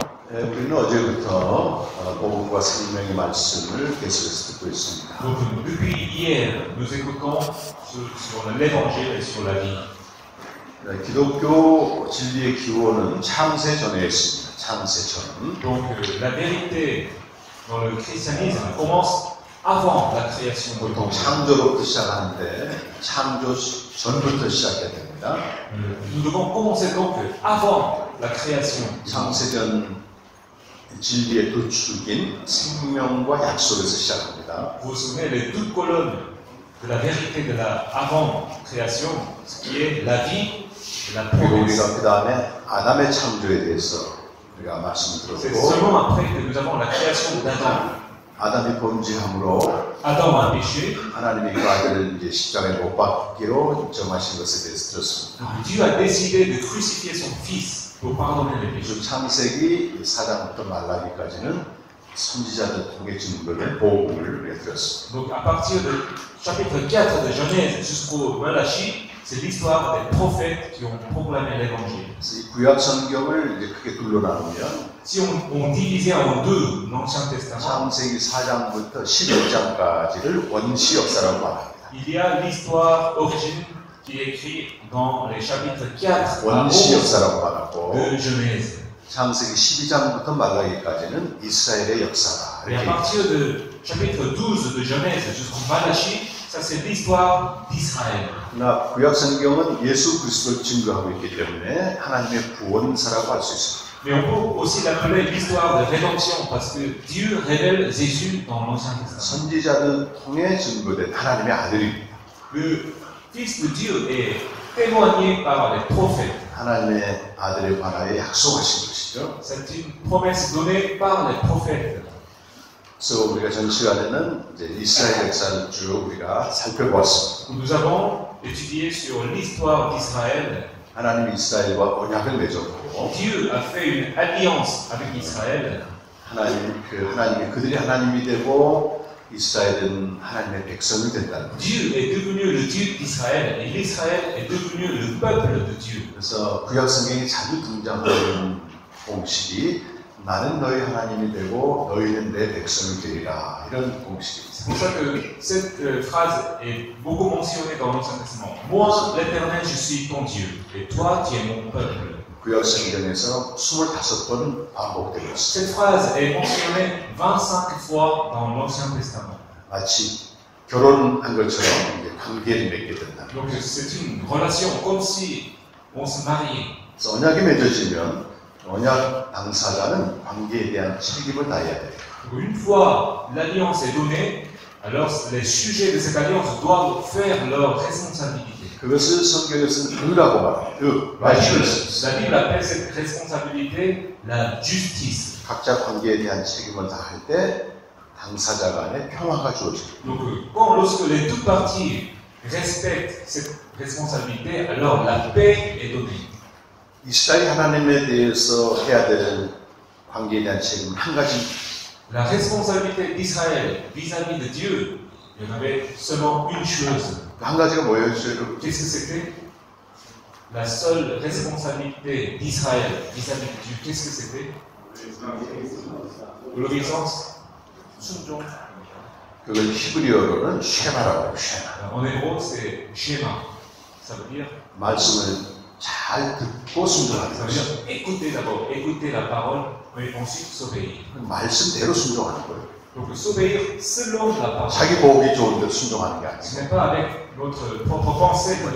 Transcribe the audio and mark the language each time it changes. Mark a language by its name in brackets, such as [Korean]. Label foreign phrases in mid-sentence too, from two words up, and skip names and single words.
[Korean] 우리는 어제부터 복음과 생명의 말씀을 계속해서 듣고 있습니다. [French] Donc, depuis hier, nous écoutons sur l'évangile et sur la vie. [Korean] 기독교 진리의 기원은 창세 전에 있습니다. 창세 전. [French] Donc, la vérité dans le christianisme commence avant la création du [Korean] 보통 [French] monde. [Korean] 창조로부터 시작하는데 창조 전부터 시작해야 됩니다. [French] Nous devons commencer donc avant la création. [Korean] 창세전 진리의 두 축인 생명과 약속에서 시작합니다. [French] Vous vous souvenez, les deux colonnes de la vérité de la avant-création, ce qui est la vie et la [Korean] 그리고 [French] promesse. [Korean] 우리가 그 다음에 아담의 창조에 대해서 우리가 말씀을 [French] C'est [Korean] 들었고, [French] seulement après que nous avons la création d'Adam. [Korean] 아담이 범죄함으로 [French] Adam a péché, [Korean] 하나님이 그 아들을 이제 십자가에 못 박기로 정하신 것에 대해서 들었습니다. [French] Dieu a décidé de crucifier son fils pour pardonner les péchés. [Korean] 그래서 창세기 4장부터 말라기까지는 선지자들 통해 증거를 복음을 우리가 들었습니다. [French] Donc à partir du chapitre 4 de Genèse jusqu'au Malachie, c'est l'histoire des prophètes qui ont proclamé l'évangile. [Korean] 그래서 이 구약 성경을 이제 크게 둘로 나누면 [French] Si on divisait en deux l'Ancien Testament, [Korean] 창세기 4장부터 11장까지를 원시 역사라고 말합니다. [French] il y a l'histoire origine qui est écrite dans les chapitres 4 à [Korean] 원시 11 역사라고 말하고 [French] de Genèse. [Korean] 창세기 12장부터 말라기까지는 이스라엘의 역사다. [French] Et à [Korean] 이렇게 [French] partir du chapitre 12 de Genèse jusqu'au Malachie, ça c'est l'histoire d'Israël. [Korean] 그러나 구약 성경은 예수 그리스도를 증거하고 있기 때문에 하나님의 구원사라고 할 수 있습니다. [French] Mais on peut aussi l'appeler l'histoire de rédemption parce que Dieu révèle Jésus dans l'Ancien Testament. [Korean] 선지자들 통해 증거된 하나님의 아들입니다. [French] Le Fils de Dieu est témoigné par les prophètes. [Korean] 하나님의 아들에 관하여 약속하신 것이죠. [French] C'est une promesse donnée par les prophètes. [Korean] 그래서 우리가 전 시간에는 이제 이스라엘 역사를 쭉 우리가 살펴보았습니다. [French] Nous avons étudié sur l'histoire d'Israël. [Korean] 하나님이 이스라엘과 언약을 맺었고 [French] Dieu a fait une alliance avec Israël. [Korean] 하나님이 그들이 하나님이 되고 이스라엘은 하나님의 백성이 된다는 거죠. [French] Dieu est devenu le Dieu d'Israël et l'Israël est devenu le peuple de Dieu. [Korean] 그래서 구약 성경에 자주 등장하는 공식이 나는 너희 하나님이 되고 너희는 내 백성이 되리라 이런 공식이 있습니다. [French] C'est pour ça que cette phrase est beaucoup mentionnée dans l'Ancien Testament. Moi, l'Éternel, je suis ton Dieu, et toi, tu es mon peuple. [Korean] 구약 성경에서 25번 반복되고 있습니다. [French] Cette phrase est mentionnée 25 fois dans l'Ancien Testament. [Korean] 마치 결혼한 것처럼 이제 관계를 맺게 된다. [French] Donc c'est une relation comme si on se mariait. [Korean] 그래서 언약이 맺어지면 언약 당사자는 관계에 대한 책임을 다해야 돼요. [French] Une fois l'alliance est donnée, alors les sujets de cette alliance doivent faire leur responsabilité. [Korean] 그것을 성경에서는 의라고 말해요. [French] La Bible appelle cette responsabilité la justice. [Korean] 각자 관계에 대한 책임을 다할 때 당사자 간에 평화가 주어집니다. [French] Donc lorsque les deux parties respectent cette responsabilité, alors la paix est donnée. [Korean] 이스라엘 하나님에 대해서 해야 될 관계에 대한 책임은 한 가지입니다. [French] La responsabilité d'Israël vis-à-vis de Dieu, il y en avait seulement une chose. [Korean] 한 가지가 뭐였어요? [French] Qu'est-ce que c'était? La seule responsabilité d'Israël vis-à-vis de Dieu, qu'est-ce que c'était? L'obéissance. [Korean] 순종. 그걸 히브리어로는 쉐마라고 해요. 쉐마. [French] En hébreu, c'est schéma. Ça veut dire [Korean] 잘 듣고 순종하는 [French] Ça veut [Korean] 거죠. [French] dire écouter d'abord, écouter la parole, mais ensuite s'obéir. [Korean] 말씀대로 순종하는 거예요. [French] Donc s'obéir selon la parole. [Korean] 자기 보기 좋은 대로 순종하는 게 [French] Ce [Korean] 아니고 [French] n'est pas avec notre propre pensée que